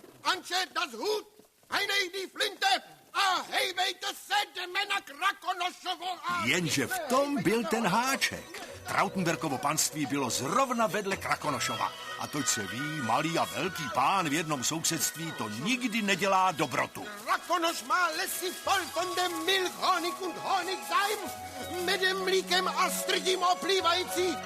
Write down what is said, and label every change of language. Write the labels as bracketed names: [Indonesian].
[Czech] Anče, [German] das Hut. [Czech] Heinej, [German] die Flinte. [Czech] A hejvejte se, jdeme na Krakonošovo. Jenže v tom byl ten háček. Trautenbergovo panství bylo zrovna vedle Krakonošova. A toť se ví, malý a velký pán v jednom sousedství to nikdy nedělá dobrotu. Krakonoš má lesy [German] voll von dem Milch, Honig und Honigseim. [Czech] Medem, mlíkem a strdím oplývající.